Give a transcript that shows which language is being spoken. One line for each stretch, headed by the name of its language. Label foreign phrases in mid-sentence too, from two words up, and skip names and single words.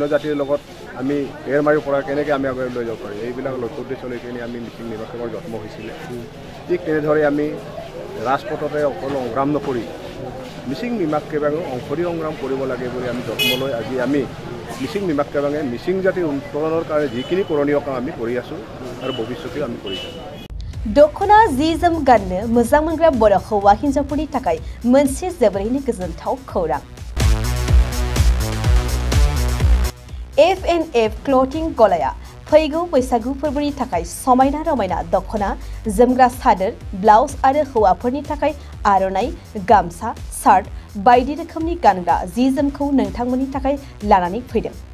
Assamese: জাতিৰ লগত আমি এৰ মাৰিব পৰা কেনেকৈ আমি আগুৱাই লৈ যাব পাৰিম এইবিলাক লক্ষ্য উদ্দেশ্য লৈ কিনে আমি মিसिं মিমাকৰ জন্ম হৈছিলে ঠিক তেনেদৰে আমি ৰাজপথতে অকল সংগ্ৰাম নকৰি মিसिं মিমাক কেবাঙে অংশৰী সংগ্ৰাম কৰিব লাগে বুলি আমি যত্ন লৈ আজি আমি মিसिं মিমাক কেবাঙে মিसिं জাতিৰ উত্তৰণৰ কাৰণে যিখিনি কৰণীয় কাম আমি কৰি আছোঁ আৰু ভৱিষ্যতেও আমি কৰি যাম
Bodo: दखना जि जोम गाननो मोजां मोनग्रा बर' हौवा हिन्जावफोरनि थाखाय मोनसे जोबोरैनो गोजोनथाव खौरां F&F क्लथिं गलाया फैगौ बैसागु फोरबोनि थाखाय समायना रमायना दखना जोमग्रा सादोर ब्लाउज आरो हौवाफोरनि थाखाय आर'नाइ गामसा शार्ट बायदि रोखोमनि गानग्रा जि जोमखौ नोंथांमोननि थाखाय लानानै फैदों